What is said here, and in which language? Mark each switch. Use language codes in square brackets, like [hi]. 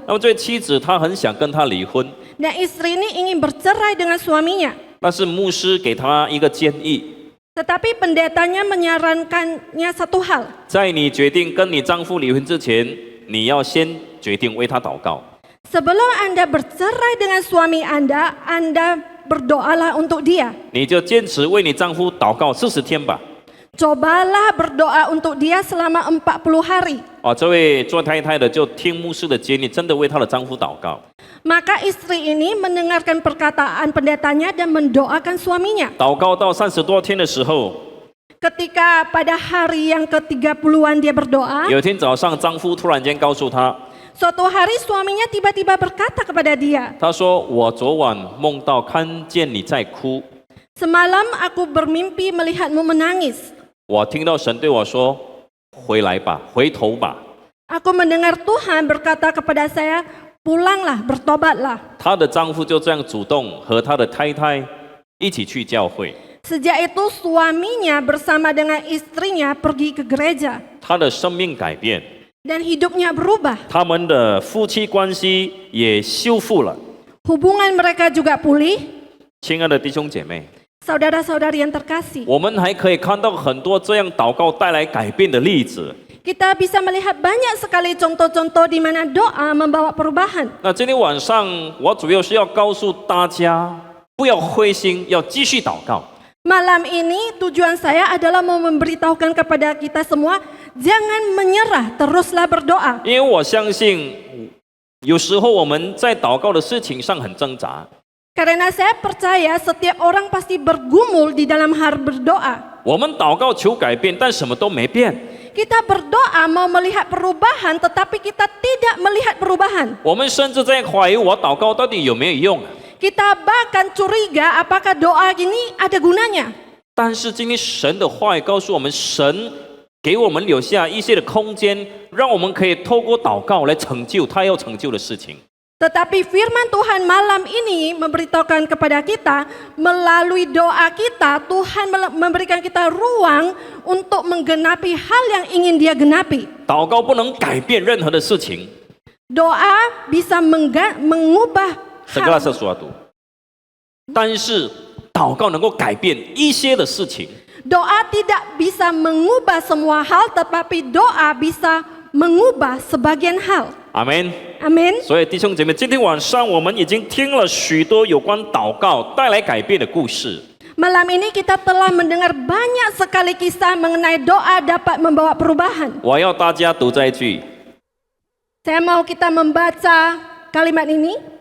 [zh] 那么这位妻子她很想跟他离婚， [id] Dan istri ini ingin bercerai dengan suaminya. [zh] 但是牧师给他一个建议， [id] Tetapi pendetanya menyarankannya satu hal. [zh] 在你决定跟你丈夫离婚之前，你要先决定为他祷告。 [id] Sebelum Anda bercerai dengan suami Anda berdoalah untuk dia. [zh] 你就坚持为你丈夫祷告40天吧。 [id] Cobalah berdoa untuk dia selama 40 hari. [zh] 这位做太太的就听牧师的建议，真的为她的丈夫祷告。 [id] Maka istri ini mendengarkan perkataan pendetanya dan mendoakan suaminya. [zh] 祷告到30多天的时候， [id] Ketika pada hari yang ke-30-an dia berdoa, [zh] 有一天早上，丈夫突然间告诉她， [id] suatu hari suaminya tiba-tiba berkata kepada dia, [zh] 他说：“我昨晚梦到看见你在哭， [id] "Semalam aku bermimpi melihatmu menangis. [zh] 我听到神对我说，回来吧，回头吧。” [id] Aku mendengar Tuhan berkata kepada saya, "Pulanglah, bertobatlah." [zh] 她的丈夫就这样主动和他的太太一起去教会， [id] Sejak itu suaminya bersama dengan istrinya pergi ke gereja [zh] 他的生命改变， [id] dan hidupnya berubah. [zh] 他们的夫妻关系也修复了。 [id] Hubungan mereka juga pulih. [zh] 亲爱的弟兄姐妹， [id] Saudara-saudari yang terkasih, [zh] 我们还可以看到很多这样祷告带来改变的例子。 [id] kita bisa melihat banyak sekali contoh-contoh di mana doa membawa perubahan. [zh] 那今天晚上我主要是要告诉大家，不要灰心，要继续祷告。 [id] Malam ini tujuan saya adalah mau memberitahukan kepada kita semua, jangan menyerah, teruslah berdoa. [zh] 因为我相信，有时候我们在祷告的事情上很挣扎， [id] Karena saya percaya setiap orang pasti bergumul di dalam hal berdoa. [zh] 我们祷告求改变，但什么都没变。 [id] Kita berdoa mau melihat perubahan, tetapi kita tidak melihat perubahan. [zh] 我们甚至在怀疑我祷告到底有没有用。 [id] Kita bahkan curiga apakah doa ini ada gunanya. [zh] 但是今天神的话语告诉我们，神给我们留下一些的空间，让我们可以透过祷告来成就他要成就的事情。 [id] Tetapi firman Tuhan malam ini memberitahukan kepada kita, melalui doa kita, Tuhan memberikan kita ruang untuk menggenapi hal yang ingin Dia genapi. [zh] 祷告不能改变任何的事情， [id] Doa bisa mengubah segala hal, sesuatu， [zh] 但是祷告能够改变一些的事情。 [id] doa tidak bisa mengubah semua hal, tetapi doa bisa mengubah sebagian hal. [zh] 阿门。 [id] Amin. [zh] 所以弟兄姐妹，今天晚上我们已经听了许多有关祷告带来改变的故事。 [id] Malam ini kita telah mendengar banyak sekali kisah mengenai doa dapat membawa perubahan. [zh] 我要大家读这一句， [id] Saya mau kita membaca kalimat ini.